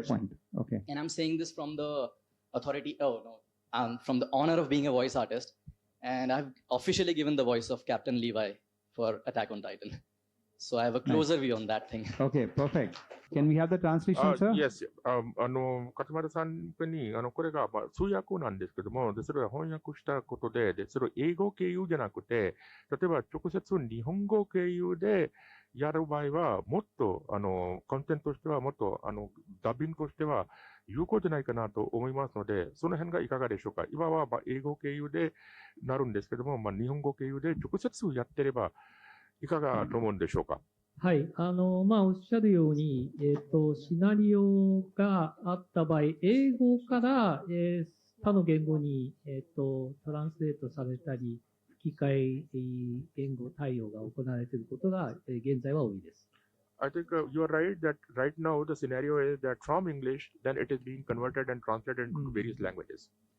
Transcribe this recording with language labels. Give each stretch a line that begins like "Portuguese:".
English: version. point. Okay. And I'm saying this from the authority, from the honor of being a voice artist. And I've officially given the voice of Captain Levi for Attack on Titan. So I have a closer view on that thing. Okay, perfect. Can we have the translation, sir? Yes.
Japanese: 勝丸さんにこれが通訳なんですけども、それは翻訳したことで、それを英語経由じゃなくて、例えば直接日本語経由でやる場合は、もっとコンテンツとしてはもっとダビングとしては有効じゃないかなと思いますので、その辺がいかがでしょうか。今は英語経由でなるんですけども、日本語経由で直接やってればいかがと思うんでしょうか。はい。おっしゃるように、シナリオがあった場合、英語から、他の言語に、トランスレートされたり、吹き替え言語対応が行われていることが、現在は多いです。
English: I think you are right that right now the scenario is that from English, then it is being converted and translated into various languages.